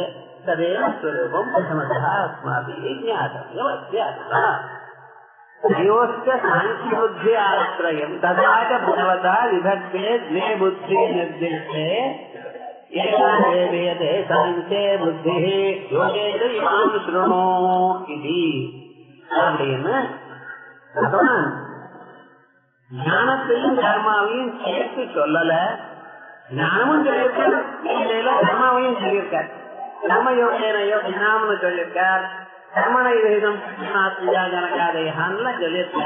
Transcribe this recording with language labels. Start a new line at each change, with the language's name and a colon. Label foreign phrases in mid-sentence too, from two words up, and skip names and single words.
Sanskrit: तदेव स्वरूपं प्रथमतः अस्माभिः ज्ञातव्यमस्ति। तयोश्च साङ्ख्यबुद्धि आश्रयं तथा च भगवता विभक्ते द्वे बुद्धि निर्दिष्टे एका वेदे साङ्ख्ये बुद्धिः योगे च इमां शृणु इति।
Tamil: அப்படின்னு பகவான் ஞானத்தையும் கர்மாவையும் சேர்த்து சொல்லல. ஞானமும் சொல்லியிருக்கார், கர்மாவையும் சொல்லியிருக்கார். கர்மயோகேனயோகினாம்னு சொல்லியிருக்கார், கர்மனை வேதம் ஜனகாதையான்னு சொல்லியிருக்கார்.